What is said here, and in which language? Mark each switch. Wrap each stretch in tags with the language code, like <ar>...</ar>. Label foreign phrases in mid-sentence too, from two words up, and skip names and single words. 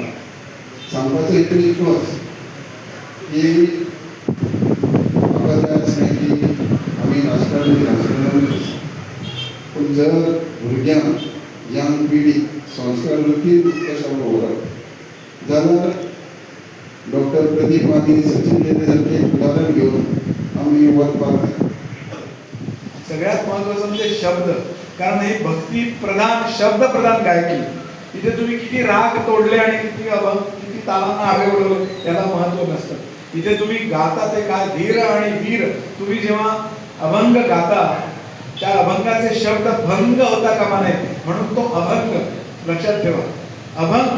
<kok>सांगपाचो हेतू इतलोच की म्हाका जाय आसलें की आमी राजकारणी पूण जर भुरग्यांक यंग पिढीक संस्कार वृत्तीन कशें दवरप जाल्यार डॉक्टर प्रदीप आनी सचिन गेले सारके उदाहरण घेवन आमी वचपाक जाय।</kok> <mr>सगळ्यात महत्त्वाचं म्हणजे शब्द, कारण ही भक्ती प्रधान शब्द प्रधान गायकी। इथे तुम्ही किती राग तोडले आणि किती तालांना हवे उडवले याला महत्त्व नसतं। इथे तुम्ही गाता ते काय धीर आणि वीर, तुम्ही जेव्हा अभंग गाता त्या अभंगाचे शब्द भंग होता कामा नये, म्हणून तो अभंग लक्षात ठेवा, अभंग।</mr>